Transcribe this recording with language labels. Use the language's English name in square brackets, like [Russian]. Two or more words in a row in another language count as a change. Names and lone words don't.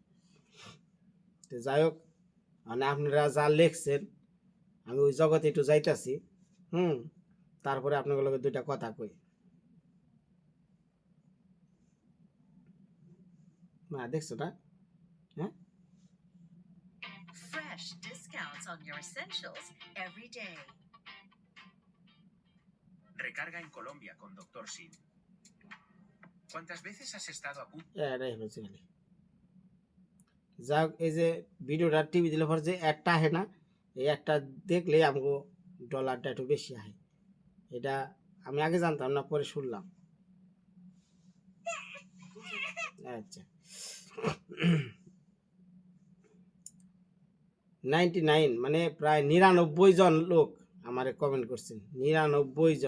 [Bangla] তো যাই হোক, মানে আপনারা যা লেখছেন আমি ওই জগতে একটু যাইতাছি। তারপরে আপনাদের লগে 2টা কথা কই। না দেখছো না? হ্যাঁ, [English] Fresh discounts on your essentials every day. [Spanish] Recarga en Colombia con Dr. [Portuguese] Sim. [Spanish] ¿Cuántas veces has estado a punto? [Bangla] এটাই হচ্ছে খালি। যাক, এই যে ভিডিওটা টিভি দিলে পর যে একটা আহে না, এই একটা দেখলে আমাকে ডলারটা একটু বেশি আহে। এটা আমি আগে জানতাম না, পরে শুনলাম। আচ্ছা, 99 মানে প্রায় 99 জন লোক আমারে কমেন্ট করছেন, 99 জন।